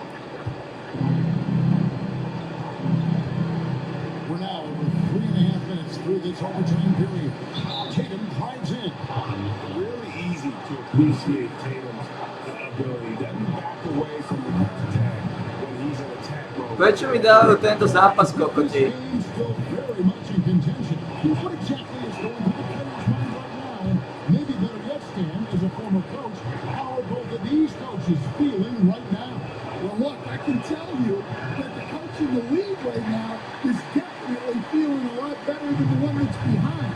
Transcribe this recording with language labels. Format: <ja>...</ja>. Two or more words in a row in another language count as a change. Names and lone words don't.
<en>We're now over 3.5 minutes through this overtime period. Tatum drives in. Really easy to appreciate Tatum's ability. He doesn't back away from the attack when he's in attack mode.</en> <sk>Prečo mi dávajú tento zápas, kokoti?</sk> <en>This game's still very much in contention. What exactly is going through the players' mind right now? And maybe better yet, Stan, as a former coach, how are both of these coaches feeling right now? Well, look, I can tell you that the coach in the lead right now is definitely feeling a lot better than the one that's behind.</en>